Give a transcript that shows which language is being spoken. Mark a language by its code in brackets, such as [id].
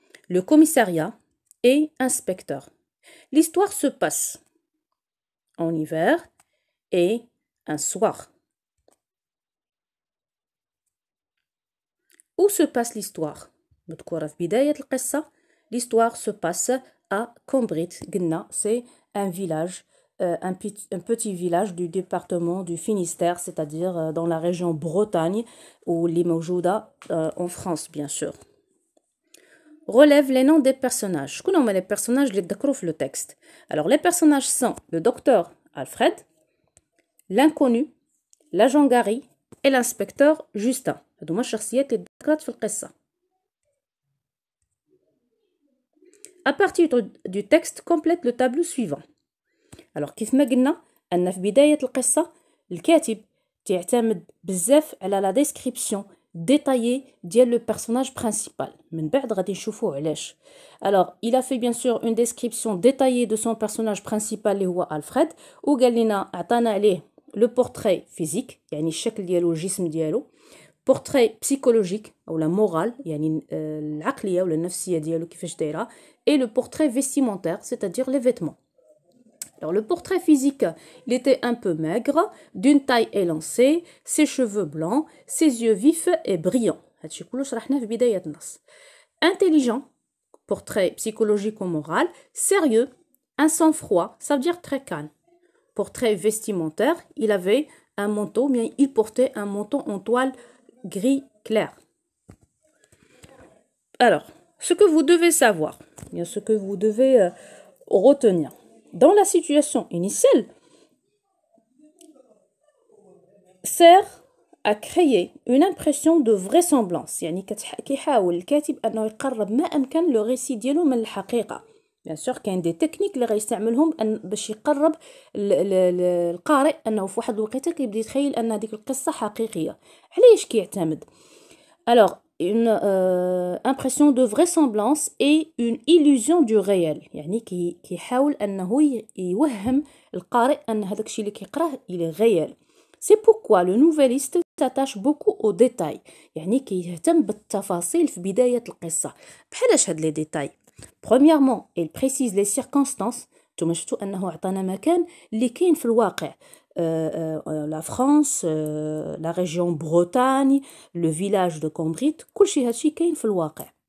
[fr] لو كوميساريا اي انسبكتور. L'histoire se passe en hiver et un soir. Où se passe l'histoire? [ar] مذكورة في بداية القصة. [fr] L'histoire se passe à Combrit. قلنا c'est un village un petit village du département du Finistère, c'est-à-dire dans la région Bretagne, ou Limoujouda, en France, bien sûr. Relève les noms des personnages. Quels sont les personnages qui sont le texte? Alors, les personnages sont le docteur Alfred, l'inconnu, l'agent Gary et l'inspecteur Justin. [ar] هذوما الشخصيات اللي ذكرت في القصة. [fr] À partir du texte, complète le tableau suivant. [ar] Alors كيف ما قلنا أن في بداية القصة الكاتب تعتمد بزاف على لا ديسكريبسيون détaillée ديال [fr] le personnage principal. [ar] من بعد غادي نشوفوا علاش. [fr] Alors, il a fait bien sûr une description détaillée de son personnage principal [ar] اللي هو ألفريد وقال لنا عطانا عليه [fr] le portrait physique [ar] يعني الشكل ديالو الجسم ديالو [fr] portrait psychologique ou la morale [ar] يعني العقلية ولا النفسية ديالو كيفاش دايره [fr] et le portrait vestimentaire c'est-à-dire les vêtements. Alors le portrait physique, il était un peu maigre, d'une taille élancée, ses cheveux blancs, ses yeux vifs et brillants. [ar] هادشي كله شرحناه في بداية النص. [fr] Intelligent, portrait psychologique ou moral, sérieux, un sang-froid, ça veut dire très calme. Portrait vestimentaire, il avait un manteau, mais il portait un manteau en toile gris clair. Alors, ce que vous devez savoir, bien ce que vous devez retenir. Dans la situation initiale, sert à créer une impression de vraisemblance. [ar] يعني كيحاول الكاتب أنه يقرب ما أمكن [fr] le récit [ar] ديالو من الحقيقة. Bien sûr كاين دي تكنيك اللي غيستعملهم باش يقرب القارئ أنه في واحد الوقيته كيبدا يتخيل أن هذيك القصة حقيقية. [fr] علاش كيعتمد؟ Alors, une impression de vraisemblance et une illusion du réel. [ar] يعني كيحاول أنه يوهم القارئ أن هذاك الشيء اللي كيقراه [fr] il est réel. C'est pourquoi le nouvelliste s'attache beaucoup aux détails. [ar] يعني كيهتم بالتفاصيل في بداية القصة. بحالاش هاد لي ديتاي؟ [fr] Premièrement, il précise les circonstances. [ar] نتوما شفتوا أنه عطانا مكان اللي كاين في الواقع. [fr] La France, la région Bretagne, le village de Condrit, [ar] كلشي هادشي كاين في الواقع.